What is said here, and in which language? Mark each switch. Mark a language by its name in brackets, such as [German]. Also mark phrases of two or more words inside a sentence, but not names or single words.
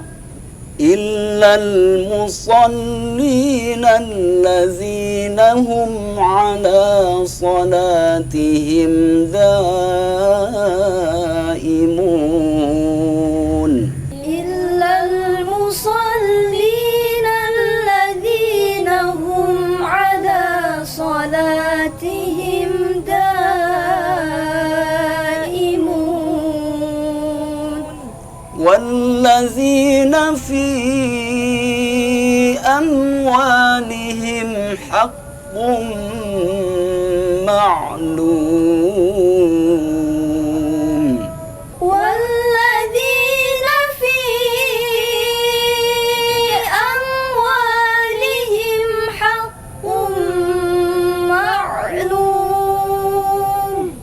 [Arabic] إلا المصلين الذين هم على صلاتهم دائمون. إلا المصلين الذين هم على صلاتهم دائمون. والذين في أموالهم حق معلوم والذين في أموالهم حق معلوم